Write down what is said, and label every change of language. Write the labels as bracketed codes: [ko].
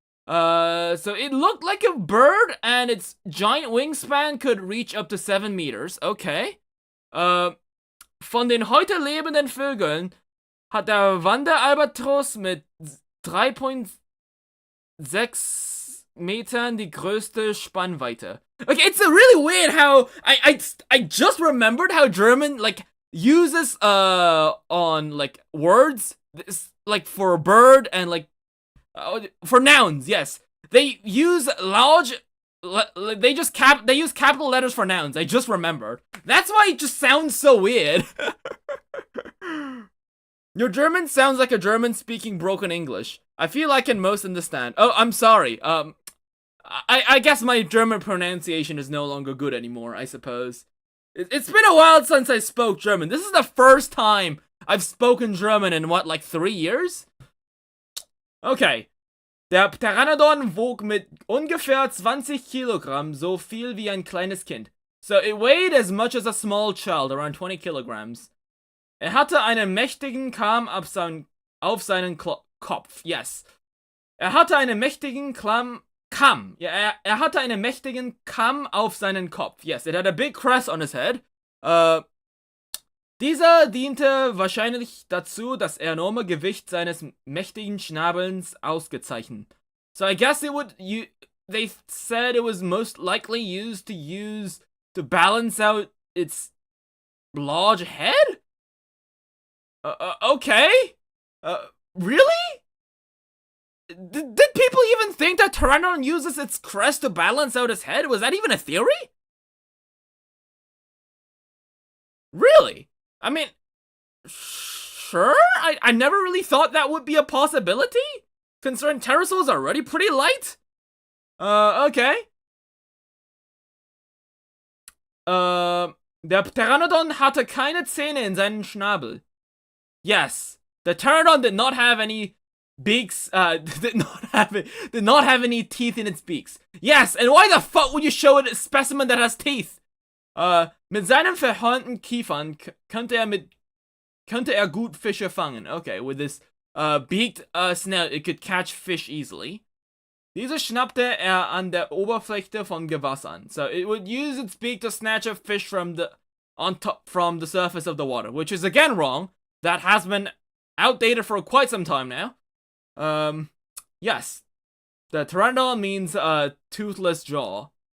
[en] So it looked like a bird and its giant wingspan could reach up to 7 meters. Okay. [de] Von den heute lebenden Vögeln hat der Wanderalbatros mit 3,6 Metern die größte Spannweite. [en] Okay, it's really weird how I just remembered how German like uses on like words like for a bird and like for nouns, yes. They use large. They use capital letters for nouns. I just remembered. That's why it just sounds so weird. Your German sounds like a German speaking broken English. I feel I can most understand. Oh, I'm sorry. I guess my German pronunciation is no longer good anymore, I suppose. It's been a while since I spoke German. This is the first time I've spoken German in what, like 3 years? Okay. [de] Der Pteranodon wog mit ungefähr 20 Kilogramm so viel wie ein kleines Kind. [en] So it weighed as much as a small child, around 20 kilograms. [de] Hatte einen mächtigen Kamm auf seinen Kopf. Yes. Hatte einen mächtigen Kamm. Ja, hatte einen mächtigen Kamm auf seinen Kopf. [en] Yes, it had a big crest on his head. [de] Dieser diente wahrscheinlich dazu, das enorme Gewicht seines mächtigen Schnabels auszugleichen. [en] So I guess they said it was most likely used to balance out its large head? Okay? Really? Did people even think that Pteranodon uses its crest to balance out its head? Was that even a theory? Really? I mean, sure? I never really thought that would be a possibility? Considering pterosaurs are already pretty light? Okay. [de] Der Pteranodon hatte keine Zähne in seinen Schnabel. [en] Yes, the Pteranodon did not have any beaks, did not have any teeth in its beaks. Yes, and why the fuck would you show a specimen that has teeth? [de] Mit seinen verhornten Kiefern könnte er gut Fische fangen. [en] Okay, with this beaked snout, it could catch fish easily. [de] Diese schnappte er an der Oberfläche von Gewassern. [en] So it would use its beak to snatch a fish from the surface of the water, which is again wrong. That has been outdated for quite some time now. Yes. The Pteranodon means toothless jaw.